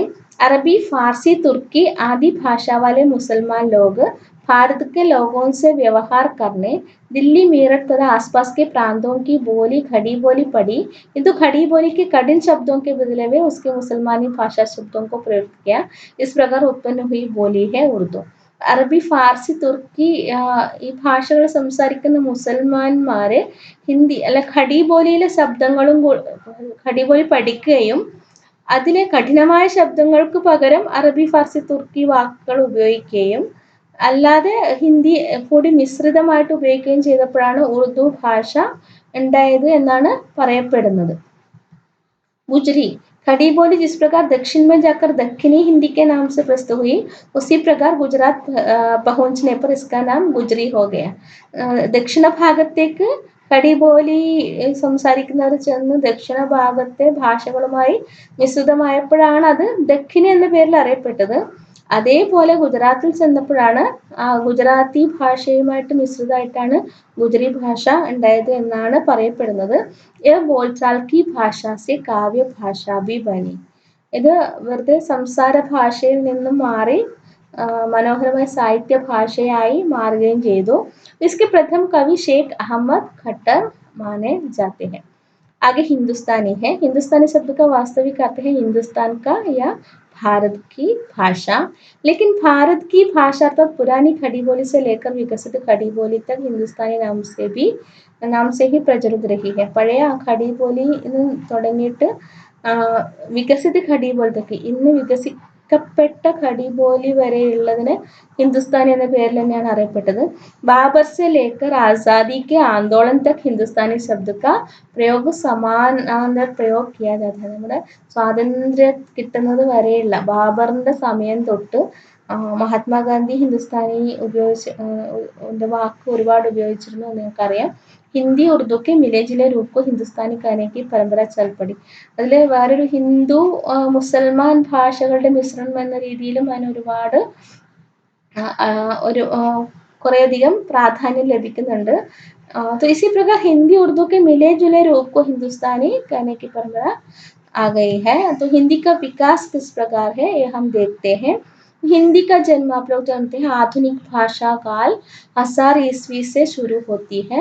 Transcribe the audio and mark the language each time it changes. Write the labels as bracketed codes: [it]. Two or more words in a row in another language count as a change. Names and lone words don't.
[hi] अरबी, फारसी, तुर्की आदि भाषा वाले मुसलमान लोग भारत के लोगों से व्यवहार करने दिल्ली, मेरठ तथा आसपास के प्रांतों की बोली खड़ी बोली पढ़ी, किंतु खड़ी बोली के कठिन शब्दों के बदले में उसके मुसलमानी भाषा शब्दों को प्रयोग किया. इस प्रकार उत्पन्न हुई बोली है उर्दू. [ml] അറബി, ഫാർസി, തുർക്കി ഈ ഭാഷകൾ സംസാരിക്കുന്ന മുസൽമാന്മാര് ഹിന്ദി അല്ല ഖടി ബോലിയിലെ ശബ്ദങ്ങളും ഖടി ബോലി പഠിക്കുകയും അതിലെ കഠിനമായ ശബ്ദങ്ങൾക്ക് പകരം അറബി, ഫാർസി, തുർക്കി വാക്കുകൾ ഉപയോഗിക്കുകയും അല്ലാതെ ഹിന്ദി കൂടി മിശ്രിതമായിട്ട് ഉപയോഗിക്കുകയും ചെയ്തപ്പോഴാണ് ഉറുദു ഭാഷ ഉണ്ടായത് എന്നാണ് പറയപ്പെടുന്നത്. [hi] गुजरी. खड़ी बोली जिस प्रकार दक्षिण में जाकर दक्षिणी हिंदी के नाम से प्रसिद्ध हुई उसी प्रकार गुजरात पहुंचने पर इसका नाम गुजरी हो गया. [ml] ദക്ഷിണ ഭാഗത്തേക്ക് ഖടി ബോലി സംസാരിക്കുന്നവർ ചെന്ന് ദക്ഷിണ ഭാഗത്തെ ഭാഷകളുമായി മിശ്രിതമായപ്പോഴാണ് അത് ദക്ഷിണി എന്ന പേരിൽ അറിയപ്പെട്ടത്. അതേപോലെ ഗുജറാത്തിൽ ചെന്നപ്പോഴാണ് ഗുജറാത്തി ഭാഷയുമായിട്ട് മിശ്രിതമായിട്ടാണ് ഗുജറി ഭാഷ ഉണ്ടായത് എന്നാണ് പറയപ്പെടുന്നത്. [hi] ये बोलचाल की भाषा से काव्य भाषा भी बनी. [ml] ഇത് വെറുതെ സംസാര ഭാഷയിൽ നിന്നും മാറി മനോഹരമായ സാഹിത്യ ഭാഷയായി മാറുകയും ചെയ്തു. [hi] इसके प्रथम कवि शेख अहमद खट्टर माने जाते हैं. आगे हिंदुस्तानी है. हिंदुस्तानी शब्द का वास्तविक अर्थ है हिंदुस्तान का या भारत की भाषा. लेकिन भारत की भाषा अर्थात पुरानी खड़ी बोली से लेकर विकसित खड़ी बोली तक हिंदुस्तानी नाम से ही प्रचलित रही है. [ml] പഴയ खड़ी बोली തുടങ്ങിയിട്ട് വികസിത ഖടി പോലത്തൊക്കെ ഇന്ന് വികസിക്കപ്പെട്ട ഖടി ബോലി വരെയുള്ളതിന് ഹിന്ദുസ്ഥാനി എന്ന പേരിൽ തന്നെയാണ് അറിയപ്പെട്ടത്. [hi] ബാബർ से लेकर आजादी के आंदोलन तक हिंदुस्तानी शब्द का प्रयोग समानांतर प्रयोग किया जाता है. [ml] നമ്മുടെ സ്വാതന്ത്ര്യം കിട്ടുന്നത് വരെയുള്ള ബാബറിന്റെ സമയം തൊട്ട് മഹാത്മാഗാന്ധി ഹിന്ദുസ്ഥാനി വാക്ക് ഒരുപാട് ഉപയോഗിച്ചിരുന്നു എന്ന് നിങ്ങൾക്കറിയാം. [hi] ഹിന്ദി ഉറുദു के मिले जुले रूप को हिंदुस्तानी कहने की परंपरा चल पड़ी. [ml] അതിൽ വേറൊരു ഹിന്ദു മുസൽമാൻ ഭാഷകളുടെ മിശ്രണം എന്ന രീതിയിലും അതിന് ഒരുപാട് കുറേയധികം പ്രാധാന്യം ലഭിക്കുന്നുണ്ട്. [hi] तो इसी प्रकार हिंदी उर्दू के मिले जुले रूप को हिंदुस्तानी कहने की परंपरा आ गई है. तो हिंदी का विकास किस प्रकार है ये हम देखते हैं. हिंदी का जन्म आप लोग जानते हैं आधुनिक भाषा काल 1000 ईस्वी से शुरू होती है.